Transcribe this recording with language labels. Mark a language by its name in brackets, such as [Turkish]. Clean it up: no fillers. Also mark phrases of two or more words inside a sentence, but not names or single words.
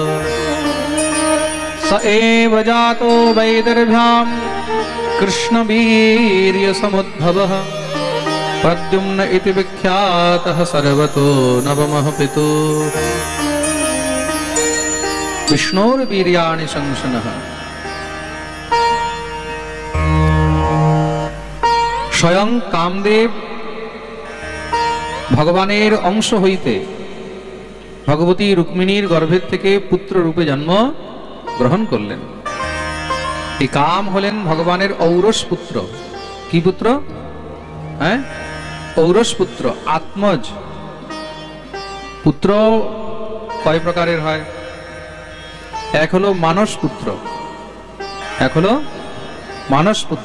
[Sanskrit] स एव जातो वैदर्भ्यां कृष्णवीर्यसमुद्भवः प्रद्युम्न इति विख्यातः सर्वतो नवमः पितुः विष्णोर्वीर्याणि शंसनः। [Bangla] স্বয়ং কামদেব ভগবানের অংশ হইতে ভগবতী রুক্মিণীর গর্ভের থেকে পুত্র রূপে জন্ম গ্রহণ করলেন। এই কাম হলেন ভগবানের ঔরস পুত্র। কি পুত্র? হ্যাঁ, ঔরস পুত্র, আত্মজ। পুত্র কয় প্রকারের হয়? এক হলো মানস পুত্র, এক হলো মানস পুত্র।